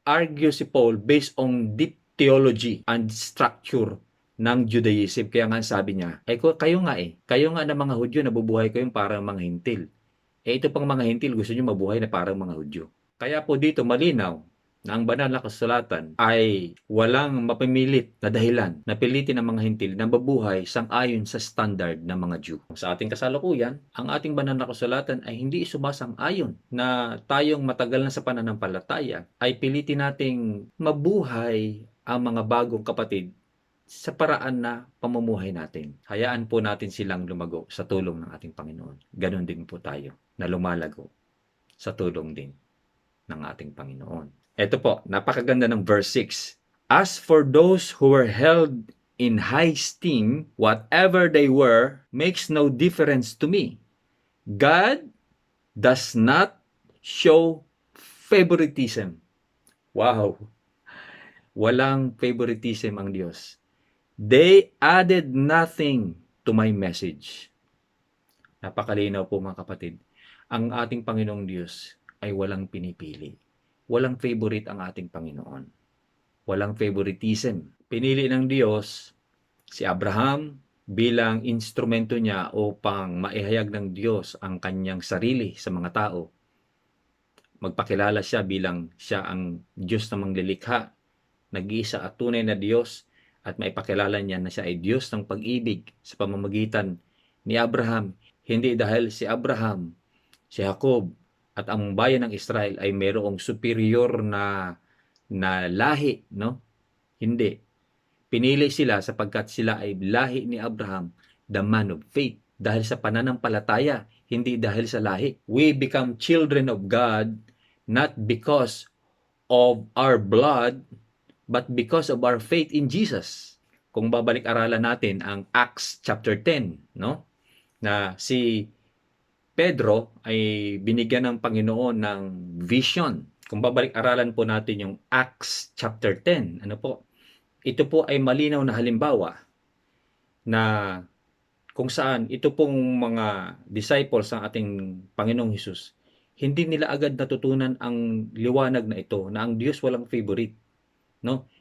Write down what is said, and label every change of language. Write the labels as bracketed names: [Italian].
[English] Argue si Paul based on deep theology and structure ng Judaism. [Filipino] Kaya nga sabi niya, kayo nga na mga Hudyo, nabubuhay kayong parang mga hintil. Ito pang mga hintil, gusto nyo mabuhay na parang mga Hudyo. Kaya po dito malinaw na ang banal na kasulatan ay walang mapimilit na dahilan na pilitin ang mga hintil na mabuhay sang-ayon sa standard ng mga Jew. Sa ating kasalukuyan, ang ating banal na kasulatan ay hindi sumasang-ayon na tayong matagal na sa pananampalataya ay pilitin nating mabuhay ang mga bagong kapatid sa paraan na pamumuhay natin. Hayaan po natin silang lumago sa tulong ng ating Panginoon. Ganon din po tayo na lumalago sa tulong din ng ating Panginoon. Ito po, napakaganda ng verse 6. [English] As for those who were held in high esteem, whatever they were makes no difference to me. God does not show favoritism. Wow! [Filipino] Walang favoritism ang Diyos. [English] They added nothing to my message. [Filipino] Napakalinaw po mga kapatid. Ang ating Panginoong Diyos ay walang pinipili. Walang favorite ang ating Panginoon. Walang favoritism. Pinili ng Diyos si Abraham bilang instrumento niya upang maihayag ng Diyos ang kanyang sarili sa mga tao. Magpakilala siya bilang siya ang Diyos na manglilikha, nag-iisa at tunay na Diyos, at maipakilala niya na siya ay Diyos ng pag-ibig sa pamamagitan ni Abraham. Hindi dahil si Abraham, si Jacob, at ang bayan ng Israel ay mayroong superior na lahi, no? Hindi. Pinili sila sapagkat sila ay lahi ni Abraham, [English] the man of faith. [Filipino] Dahil sa pananampalataya, hindi dahil sa lahi. [English] We become children of God not because of our blood, but because of our faith in Jesus. [Filipino] Kung babalik-aralan natin ang Acts chapter 10, no? Na si Pedro ay binigyan ng Panginoon ng vision. Kung babalik-aralan po natin yung Acts chapter 10, ito po ay malinaw na halimbawa na kung saan ito pong mga disciples ng ating Panginoong Hesus, hindi nila agad natutunan ang liwanag na ito, na ang Diyos walang favorite. No?